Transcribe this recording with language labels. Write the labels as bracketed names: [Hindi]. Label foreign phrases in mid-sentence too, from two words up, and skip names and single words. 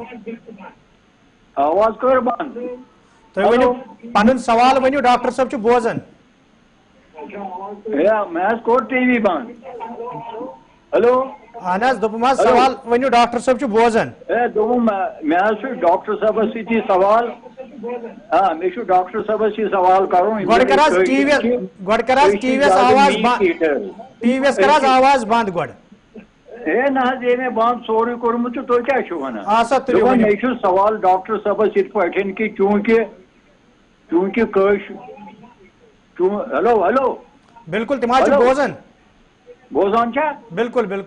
[Kashmiri] آواز کٔر بنٛد تُہۍ ؤنِو پنُن سوال ؤنِو ڈاکٹر صٲب چھُ بوزان مےٚ حظ کوٚر ٹی وی بنٛد ہیلو اہن حظ دوٚپُم حظ سوال ؤنِو ڈاکٹر صٲب چھُ بوزان دوٚپُم مےٚ حظ چھُ ڈاکٹر صٲبس سۭتی سوال [Urdu] ہاں میں ڈاکٹر صاحب یہ سوال کروں [Kashmiri] آواز بند گۄڈٕ ہے نہ حظ یہ میں بند سورُے کوٚرمُت تہٕ تُہۍ کیٛاہ چھِو وَنان مےٚ چھُ سوال ڈاکٹر صٲبس یِتھ پٲٹھۍ کہ چوٗنٛکہِ ہیلو ہیلو بالکل تِم حظ چھِ بوزان بوزان چھا بالکل بالکل